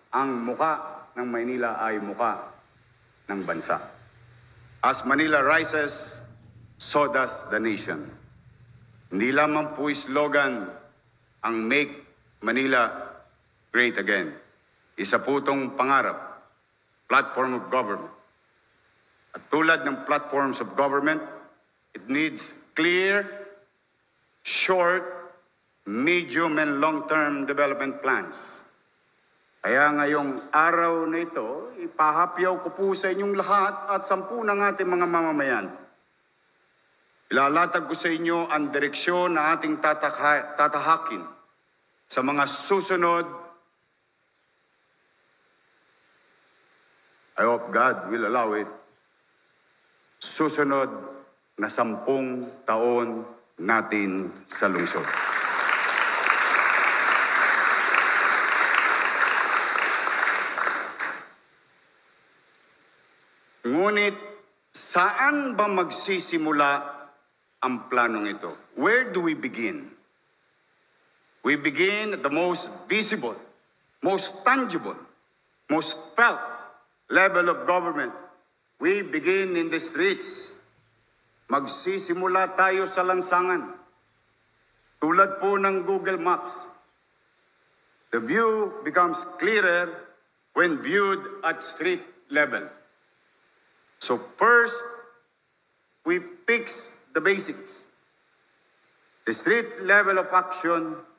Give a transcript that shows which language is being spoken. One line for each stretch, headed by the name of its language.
Filipino: Ang muka ng Maynila ay muka ng bansa.
English: As Manila rises, so does the nation.
Filipino: Hindi lamang po slogan ang
English: Make Manila Great Again.
Filipino: Isa po itong pangarap,
English: platform of government.
Filipino: At tulad ng
English: platforms of government, it needs clear, short, medium, and long-term development plans.
Filipino: Kaya ngayong araw na ito, ipahapyaw ko po sa inyong lahat at 10 ng ating mga mamamayan. Ilalatag ko sa inyo ang direksyon na ating tatahakin sa mga susunod.
English: I hope God will allow it.
Filipino: Susunod na 10 taon natin sa lungsod. Ngunit, saan ba magsisimula ang planong ito?
English: Where do we begin? We begin at the most visible, most tangible, most felt level of government. We begin in the streets.
Filipino: Magsisimula tayo sa lansangan. Tulad po ng Google Maps.
English: The view becomes clearer when viewed at street level. So first, we fix the basics. The street level of action